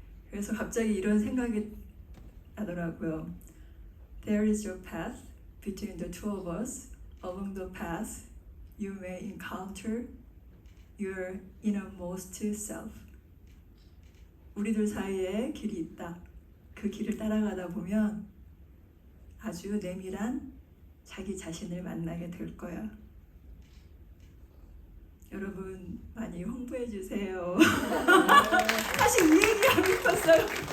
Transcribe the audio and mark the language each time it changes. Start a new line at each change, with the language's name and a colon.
Korean: 그래서 갑자기 이런 생각이 나더라고요.
English: There is your path between the two of us. Along the path, you may encounter your innermost self.
Korean: 우리들 사이에 길이 있다. 그 길을 따라가다 보면 아주 내밀한 자기 자신을 만나게 될 거야. 여러분 많이 홍보해 주세요. 사실 이 얘기하고 싶었어요.